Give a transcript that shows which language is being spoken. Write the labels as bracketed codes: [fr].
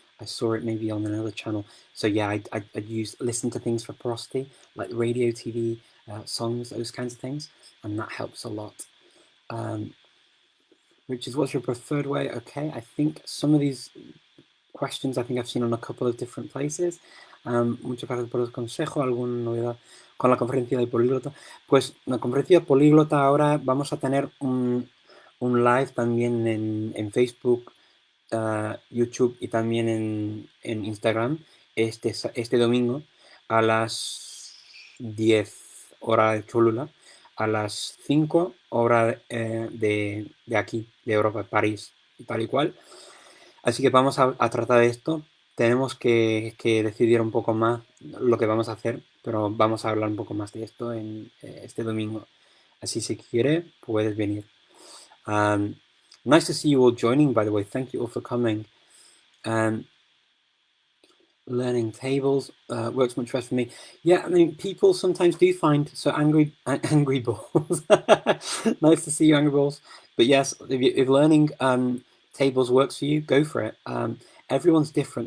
[en] I saw it maybe on another channel. So yeah, I'd listen to things for prosody, like radio, TV, songs, those kinds of things, and that helps a lot. Which is, what's your preferred way? Okay, I think some of these questions I think I've seen on a couple of different places. [es] Muchas gracias por el consejo. ¿Alguna novedad con la conferencia de Políglota? Pues la conferencia de Políglota ahora vamos a tener un live también en Facebook, YouTube y también en Instagram este domingo a las 10 hora de Cholula, a las 5 hora de aquí, de Europa, de París y tal y cual. Así que vamos a tratar de esto. Tenemos que decidir un poco más lo que vamos a hacer, pero vamos a hablar un poco más de esto en este domingo. Así si quiere, puedes venir. [en] Um, Nice to see you all joining, by the way. Thank you all for coming. Learning tables works much better for me. Yeah, I mean, people sometimes do find so angry balls. Nice to see you, angry balls. But yes, if learning tables works for you, go for it. Everyone's different.